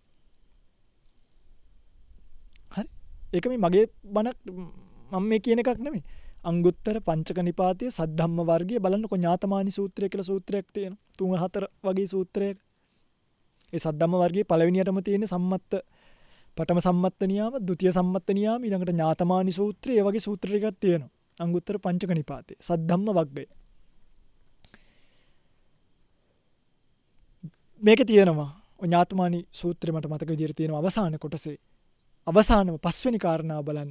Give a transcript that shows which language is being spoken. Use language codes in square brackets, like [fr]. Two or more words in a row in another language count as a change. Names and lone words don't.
[si] හරි? ඒක මගේ බණක් මම මේ කියන එකක් නෙමෙයි. අංගුත්තර පංචක නිපාතයේ සද්ධම්ම වර්ගයේ බලන්නකො ඥාතමානි සූත්‍රය කියලා සූත්‍රයක් තියෙනවා. 3-4 වගේ සූත්‍රයක. ඒ සද්ධම්ම වර්ගයේ පළවෙනියටම තියෙන සම්මත්ත පඨම සම්මත්ත නියාම, ဒုတိ ය සම්මත්ත නියාම, ඊළඟට ඥාතමානි සූත්‍රය, ඒ වගේ සූත්‍ර ටිකක් තියෙනවා. අංගුත්තර පංචක නිපාතයේ සද්ධම්ම වර්ගය. මේකේ තියෙනවා ඥාතමානි සූත්‍රය මට මතක විදිහට තියෙනවා අවසාන කොටසේ. අවසානම 5 වෙනි කාරණාව බලන්න.